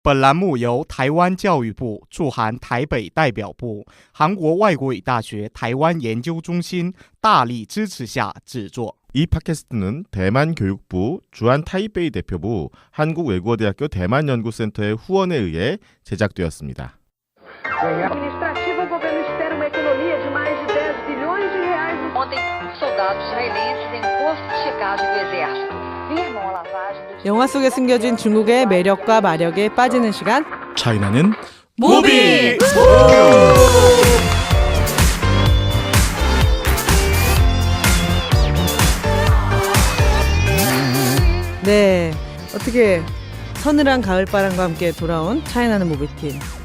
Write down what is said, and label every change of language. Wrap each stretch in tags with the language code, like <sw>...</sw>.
<zh>本栏目由台湾教育部驻韩台北代表部、韩国外国语大学台湾研究中心大力支持下制作。</zh> <ko>이 팟캐스트는 대만 교육부, 주한 타이베이 대표부, 한국외국어대학교 대만연구센터의 후원에 의해 제작되었습니다.</ko> <pt>administrativa, o governo espera uma economia de mais de 10 bilhões de reais. Ontem, soldados israelenses em posto de checagem do exército firmam a lavagem do...</pt> <ko>영화 속에 숨겨진 중국의 매력과 마력에 빠지는 시간. 차이나는 무비! 네, 어떻게 서늘한 가을바람과 함께 돌아온 차이나는 무비팀.</ko>